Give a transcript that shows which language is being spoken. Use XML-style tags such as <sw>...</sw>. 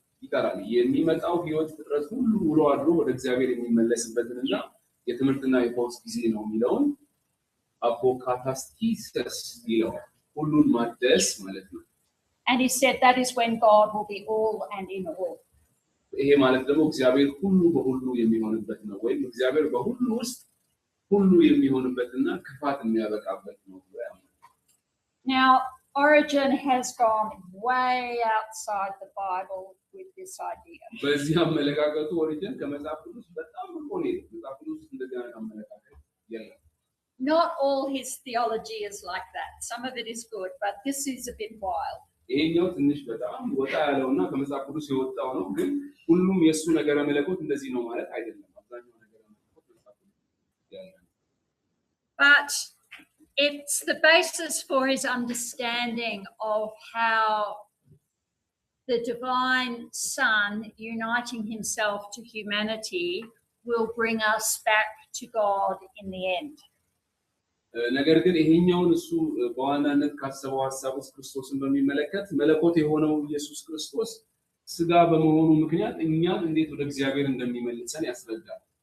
<am>ይቀራል። የሚመጣው ህይወት ፍጥረት ሁሉ ውሎ አድሮ ወደ እግዚአብሔር የሚመለስበትንና የትምህርትና የፈውስ ጊዜ ነው የሚለውን አፖካታስቲሰስ ይለዋል። ሁሉን ማደስ ማለት ነው።</am> <en>And he said that is when God will be all and in all.</en> <am>ይሄ ማለት ደግሞ እግዚአብሔር ሁሉ በሁሉ የሚሆንበት ነው ወይም እግዚአብሔር በሁሉ ውስጥ ሁሉ የሚሆንበትና ክፋት የሚያበቃበት ነው።</am> <en>Now Origen has gone way outside the Bible with this idea.</en> <am>በዚህ አመለካከቱ ኦሪጅን ከመጽሐፍ ቅዱስ በጣም ቆኔ መጽሐፍ ቅዱስ እንደገና አመለካከት የለም።</am> <en>Not all his theology is like that. Some of it is good, but this is a bit wild.</en> <am>ይሄኛው ትንሽ በጣም ወጣ ያለውና ከመጽሐፍ ቅዱስ የወጣው ነው፣ ግን ሁሉም የሱ ነገረ መለኮት እንደዚህ ነው ማለት አይደለም። አብዛኛው ነገረ መለኮት መጽሐፍ ቅዱስ ያለ</am> <en>But it's the basis for his understanding of how the divine Son uniting himself to humanity will bring us back to God in the end.</en> <am>ነገር ግን ይሄኛውን እሱ በዋናነት ካሰበው ሐሳብ ውስጥ ክርስቶስን በሚመለከት መለኮት የሆነው ኢየሱስ ክርስቶስ ስጋ በመሆኑ ምክንያት እኛን እንዴት ወደ እግዚአብሔር እንደሚመልሰን ያስረዳል።</am>